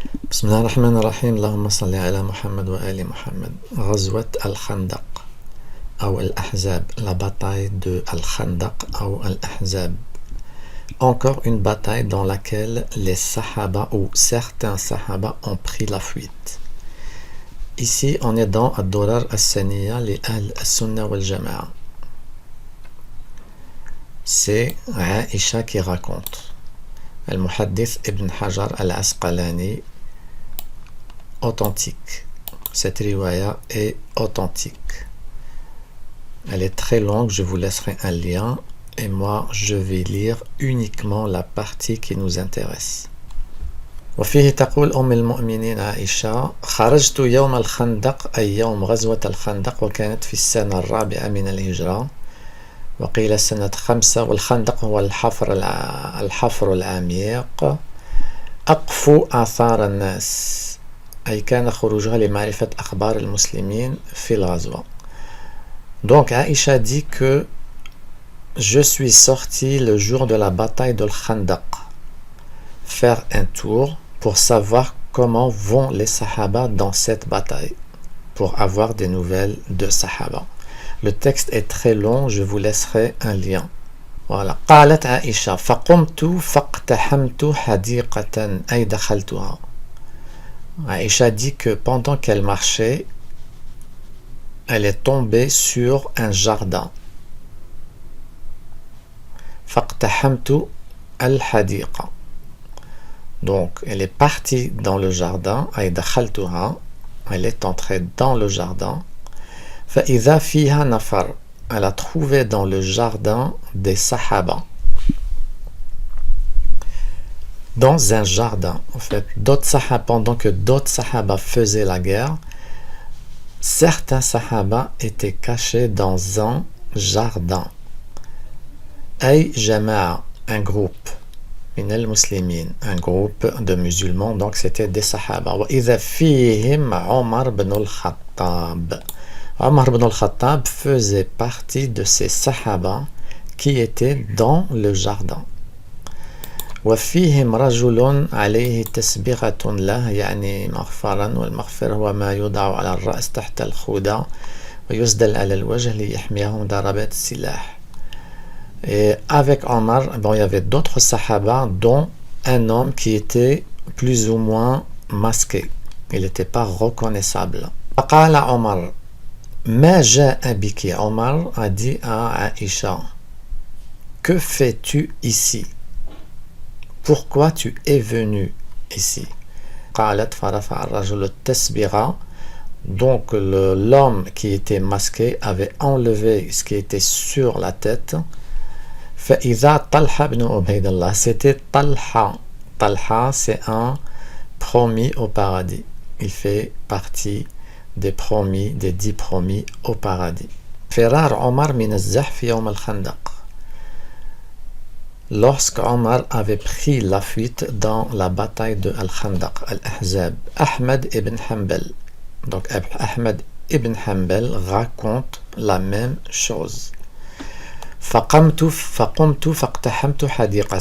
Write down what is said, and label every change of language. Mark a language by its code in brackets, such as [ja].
[ar] بسم الله الرحمن الرحيم اللهم صل على محمد وآل محمد. غزوة الخندق أو الأحزاب, [fr] la bataille de Al-Khandaq [ar] أو Al-Ahzab. [fr] Encore une bataille dans laquelle les Sahaba ou certains Sahaba ont pris la fuite. Ici, on est dans Ad-Durar As-Saniya li Ahl As-Sunna wal Jama'a. C'est Aïcha qui raconte. Al-Muhaddith Ibn Hajar Al-Asqalani, authentique. Cette riwaya est authentique. Elle est très longue, je vous laisserai un lien et moi je vais lire uniquement la partie qui nous intéresse. [ar] وفيه تقول أم المؤمنين عائشة: خرجت يوم الخندق أي يوم غزوة الخندق وكانت في السنة الرابعة من الهجرة وقيل سنة 5 والخندق هو الحفر العميق أقفو آثار الناس أي كان خروجها لمعرفة أخبار المسلمين في الغزوة. [fr] Donc Aïcha dit que je suis sorti le jour de la bataille de Khandaq faire un tour pour savoir comment vont les Sahaba dans cette bataille, pour avoir des nouvelles de Sahaba. Le texte est très long, je vous laisserai un lien. Voilà. [ar] قالت عائشة فقمت فاقتحمت حديقة أي دخلتها. [fr] Aïcha dit que pendant qu'elle marchait, elle est tombée sur un jardin. [ar] فاقتحمت الحديقة. [fr] Donc, elle est partie dans le jardin. [ar] أي دخلتها. [fr] Elle est entrée dans le jardin. [ar] فإذا فيها نفر. [fr] Elle a trouvé dans le jardin des Sahaba. Dans un jardin, en fait, d'autres Sahaba, pendant que d'autres Sahaba faisaient la guerre, certains Sahaba étaient cachés dans un jardin. [ar] Ay Jama'a, [fr] un groupe, [ar] min al-muslimin, [fr] un groupe de musulmans, donc c'était des Sahaba. [ar] Wa idha fihim Omar ibn al-Khattab. [fr] Omar ibn al-Khattab faisait partie de ces Sahaba qui étaient dans le jardin. [ar] وفيهم رجل عليه تسبغة له يعني مغفرا والمغفر هو ما يوضع على الرأس تحت الخودة ويسدل على الوجه ليحميه من ضربات السلاح. [fr] Et avec Omar, bon, il y avait d'autres Sahaba dont un homme qui était plus ou moins masqué. Il n'était pas reconnaissable. [ar] فقال عمر ما جاء بك. [fr] Omar a dit à Aïcha: que fais-tu ici? Pourquoi tu es venu ici? [ar] قالت فرفع الرجل التسبغة. [fr] Donc l'homme qui était masqué avait enlevé ce qui était sur la tête. [ar] فإذا طلحة بن عبيد الله. [fr] C'était Talha. Talha, c'est un promis au paradis. Il fait partie des promis, des 10 promis au paradis. [ar] فرار عمر من الزحف يوم الخندق. [fr] Lorsque Omar avait pris la fuite dans la bataille de Al-Khandaq, Al-Ahzab, Ahmed ibn Hanbal. Donc Ahmed ibn Hanbal raconte la même chose. [ar] فقمت فاقتحمت حديقة.